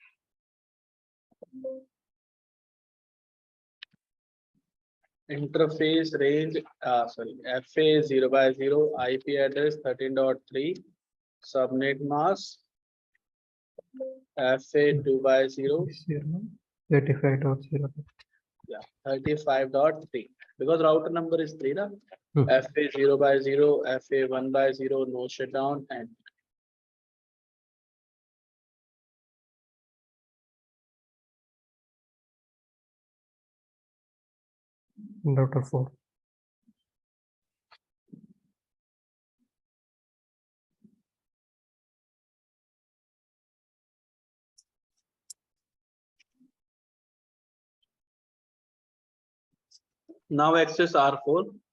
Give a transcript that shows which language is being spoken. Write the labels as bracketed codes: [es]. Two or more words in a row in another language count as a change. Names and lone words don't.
[en] Interface range, FA 0/0, IP address 13.3, subnet mask, FA 2/0, 35.0. yeah, 35.3. Because router number is 3, na? FA 0/0, FA 1/0, no shutdown, and Router 4. now access R4.